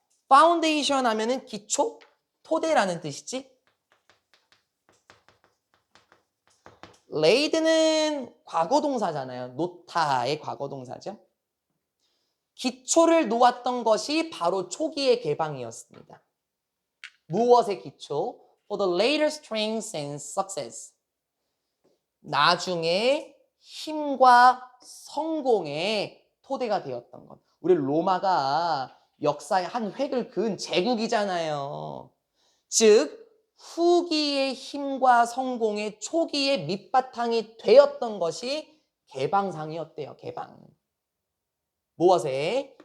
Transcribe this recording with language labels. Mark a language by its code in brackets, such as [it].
[ko] foundation 하면은 기초, 토대라는 뜻이지. laid는 과거동사잖아요. 놓다의 과거동사죠. 기초를 놓았던 것이 바로 초기의 개방이었습니다. 무엇의 기초? [en] For the later strength and success. [ko] 나중에 힘과 성공의 토대가 되었던 것. 우리 로마가 역사의 한 획을 그은 제국이잖아요. 즉 후기의 힘과 성공의 초기의 밑바탕이 되었던 것이 개방상이었대요. 개방. 무엇에?